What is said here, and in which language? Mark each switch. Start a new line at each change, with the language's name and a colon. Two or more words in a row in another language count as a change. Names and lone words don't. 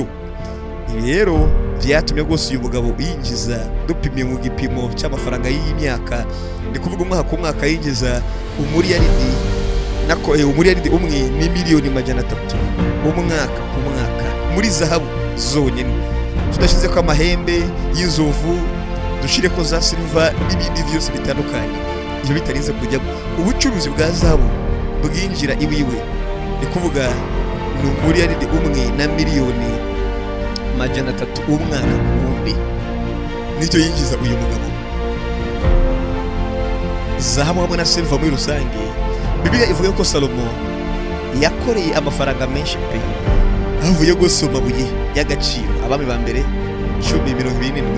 Rundi: Ibi rero vyatumye rwose uyu mugabo yinjiza, dupimiye mu gipimo cy'amafaranga y'imyaka, ndi kuvuga umwaka ku mwaka yinjiza umuriyaridi umwe ni miliyoni 300 umwaka ku mwaka muri zahabu zonyine, tudashize ko amahembe y'inzovu, dushire ko za silver n'ibindi byose bitandukanye. Ibyo bitarize kujya ubucuruzi bwa zahabu bwinjira iwiwe, ndi kuvuga ni umuriyaridi umwe na miliyoni 300 umwaka ku wundi, nicyo yinjiza uyu mugabo. Zahabu hamwe na silver muri rusange, Bibiliya ivuga ko Salomo yakoreye amafaranga menshi pe, avuye gusoma buye y'agaciro, abami ba mbere 10,027.